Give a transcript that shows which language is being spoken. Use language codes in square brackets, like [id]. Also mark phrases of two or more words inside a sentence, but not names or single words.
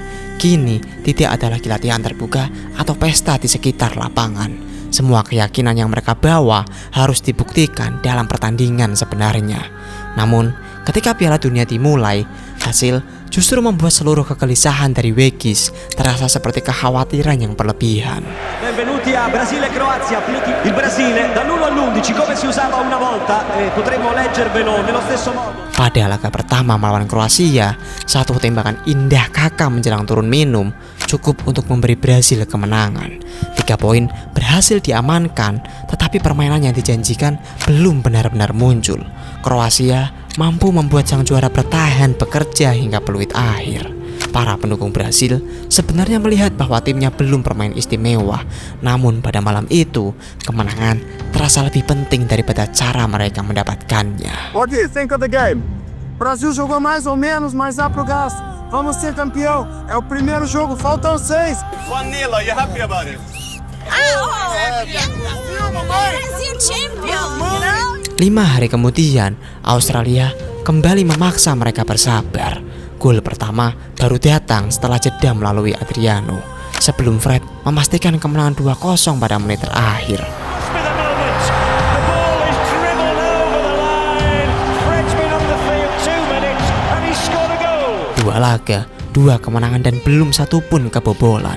[id] Kini tidak ada lagi latihan terbuka atau pesta di sekitar lapangan. Semua keyakinan yang mereka bawa harus dibuktikan dalam pertandingan sebenarnya. Namun, ketika Piala Dunia dimulai, hasil justru membuat seluruh kegelisahan dari Wegis terasa seperti kekhawatiran yang berlebihan. [it] Benvenuti a Brasile Croazia, il Brasile dall'1 all'11 come si usava una volta potremmo leggervelo nello stesso modo. [id] Pada laga pertama melawan Kroasia, 1 tembakan indah Kakak menjelang turun minum cukup untuk memberi Brasil kemenangan. 3 poin berhasil diamankan, tetapi permainan yang dijanjikan belum benar-benar muncul. Kroasia mampu membuat sang juara bertahan bekerja hingga peluit akhir. Para pendukung Brasil sebenarnya melihat bahwa timnya belum bermain istimewa, namun pada malam itu kemenangan terasa lebih penting daripada cara mereka mendapatkannya. [en] What do you think of the game? [pt] Brasil jogou mais ou menos, mas dá pro gasto. Vamos ser campeão. É o primeiro jogo, faltam 6. [en] Vanilla, you happy about it? Brazil champion, you know? [id] 5 hari kemudian, Australia kembali memaksa mereka bersabar. Gol pertama baru datang setelah jeda melalui Adriano, sebelum Fred memastikan kemenangan 2-0 pada menit terakhir. Dua laga, 2 kemenangan dan belum satu pun kebobolan.